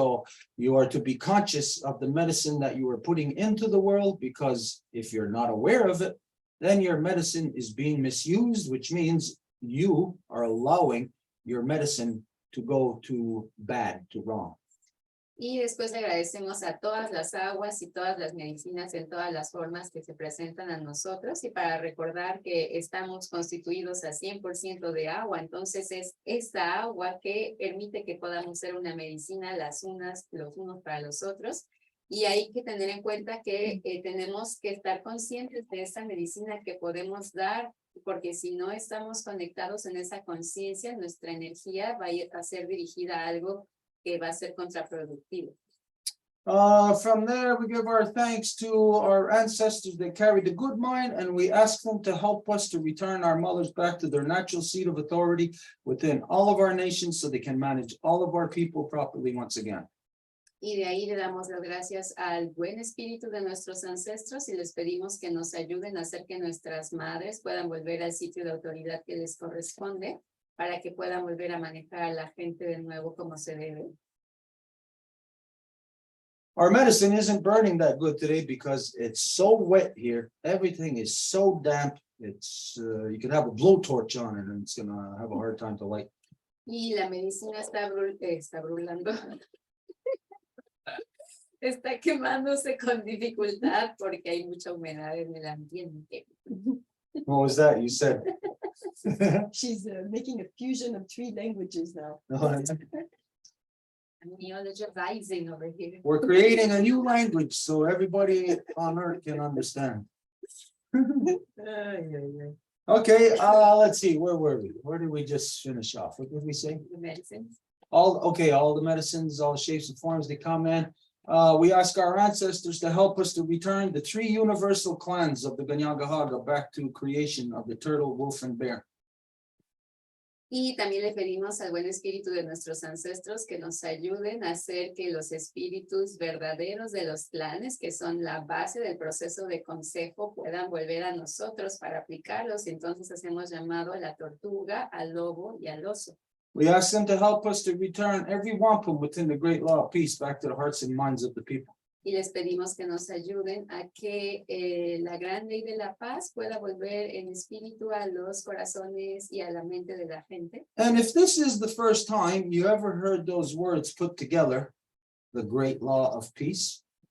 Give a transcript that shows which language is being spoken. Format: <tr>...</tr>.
<en>So you are to be conscious of the medicine that you are putting into the world, because if you're not aware of it, then your medicine is being misused, which means you are allowing your medicine to go to bad, to wrong.</en> <es>Y después agradecemos a todas las aguas y todas las medicinas en todas las formas que se presentan a nosotros, y para recordar que estamos constituidos a 100% de agua, entonces es esta agua que permite que podamos ser una medicina los unos para los otros, y hay que tener en cuenta que tenemos que estar conscientes de esta medicina que podemos dar, porque si no estamos conectados en esa conciencia, nuestra energía va a ser dirigida a algo que va a ser contraproductivo.</es> <en>From there, we give our thanks to our ancestors that carried the good mind, and we ask them to help us to return our mothers back to their natural seat of authority within all of our nations, so they can manage all of our people properly once again.</en> <es>Y de ahí le damos las gracias al buen espíritu de nuestros ancestros y les pedimos que nos ayuden a hacer que nuestras madres puedan volver al sitio de autoridad que les corresponde, para que puedan volver a manejar a la gente de nuevo como se debe.</es> <en>Our medicine isn't burning that good today because it's so wet here. Everything is so damp. It's you can have a blowtorch on it and it's gonna have a hard time to light.</en> <es>Y la medicina está brulando. Está quemándose con dificultad porque hay mucha humedad en el ambiente.</es> <en>What was that you said? She's making a fusion of 3 languages now. Neologizing over here. We're creating a new language so everybody on earth can understand. Okay, let's see, where were we? Where did we just finish off? What did we say? The medicines. All the medicines, all the shapes and forms they come in. We ask our ancestors to help us to return the 3 universal clans of the Ganyagahaga back to creation of the turtle, wolf, and bear.</en> <es>Y también le pedimos al buen espíritu de nuestros ancestros que nos ayuden a hacer que los espíritus verdaderos de los clanes, que son la base del proceso de consejo, puedan volver a nosotros para aplicarlos. Entonces hacemos llamado a la tortuga, al lobo y al oso.</es> <en>We ask them to help us to return every wampum within the great law of peace back to the hearts and minds of the people.</en> <es>Y les pedimos que nos ayuden a que la gran ley de la paz pueda volver en espíritu a los corazones y a la mente de la gente.</es> <en>And if this is the first time you ever heard those words put together, the great law of peace,</en>